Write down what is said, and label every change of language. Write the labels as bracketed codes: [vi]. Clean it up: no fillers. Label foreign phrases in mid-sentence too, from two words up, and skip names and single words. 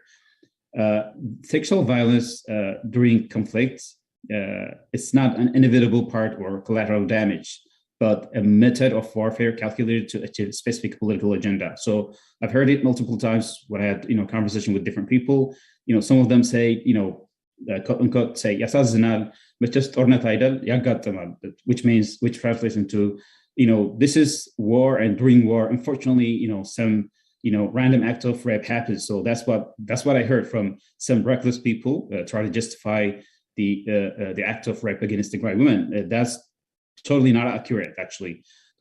[en] Sexual violence during conflicts, it's not an inevitable part or collateral damage, but a method of warfare calculated to achieve a specific political agenda. So I've heard it multiple times when I had conversation with different people. Some of them say, quote unquote, say [am] ያሳዝናል መቼስ ጦርነት አይደል ያጋጥማል, [en] which translates into this is war, and during war, unfortunately, some random act of rape happens. So that's what I heard from some reckless people try to justify the act of rape against Tigray women. That's totally not accurate, actually.